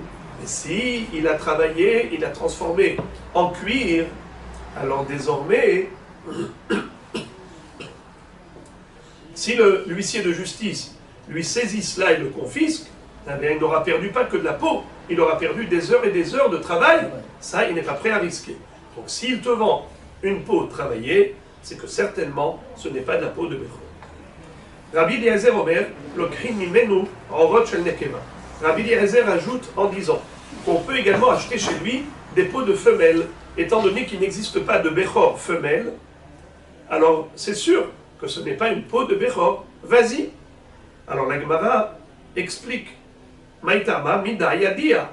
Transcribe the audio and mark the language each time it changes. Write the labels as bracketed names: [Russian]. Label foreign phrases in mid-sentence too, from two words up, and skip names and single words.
[French] Mais si il a travaillé, il a transformé en cuir, alors désormais, si l'huissier de justice lui saisit cela et le confisque, eh bien, il n'aura perdu pas que de la peau, il aura perdu des heures et des heures de travail. Ça, il n'est pas prêt à risquer. Donc s'il te vend une peau travaillée, c'est que certainement ce n'est pas de la peau de Bechor. [Hebrew] רבי אליעזר אומר, לוקחין ממנו עורות של נקבה. [French] Rabbi Eliezer ajoute en disant qu'on peut également acheter chez lui des peaux de femelles, étant donné qu'il n'existe pas de Bechor femelle. Alors c'est sûr que ce n'est pas une peau de Bechor. Vas-y. Alors la Gemara explique [Aramaic] מאי טעמא מידע ידיע.